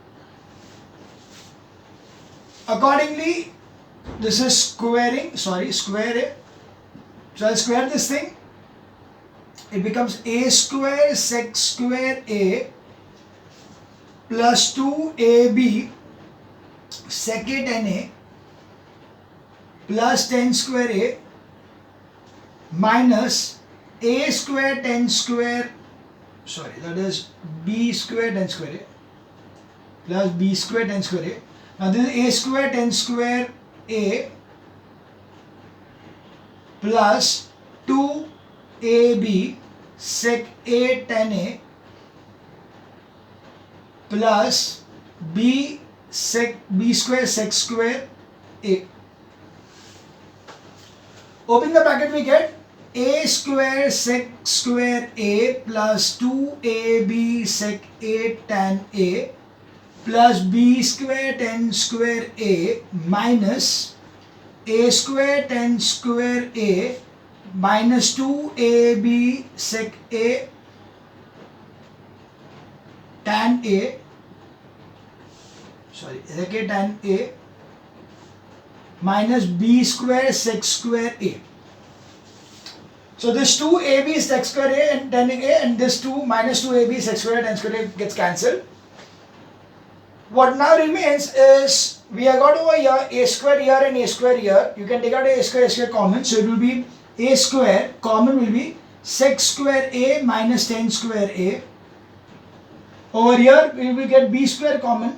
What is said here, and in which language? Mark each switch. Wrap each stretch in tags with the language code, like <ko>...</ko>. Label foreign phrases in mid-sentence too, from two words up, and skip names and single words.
<en>Accordingly, this is square A. So I'll square this thing. It becomes A square sec square A plus 2AB sec A tan A plus tan square A minus A square tan square, that is B square tan square A plus B square tan square A. Now this is A square tan square A plus 2AB sec A tan A plus B square sec square A. Open the bracket, we get A square sec square A plus 2AB sec A tan A plus B square tan square A minus A square tan square A minus 2AB sec A tan A sec A tan A minus B square sec square A. So this 2AB sec square A and tan A and this 2 minus 2AB sec square tan square A gets cancelled. What now remains is we have got over here A square here and A square here. You can take out A square common. So it will be A square common will be sec square A minus tan square A. Over here we will get B square common.</en>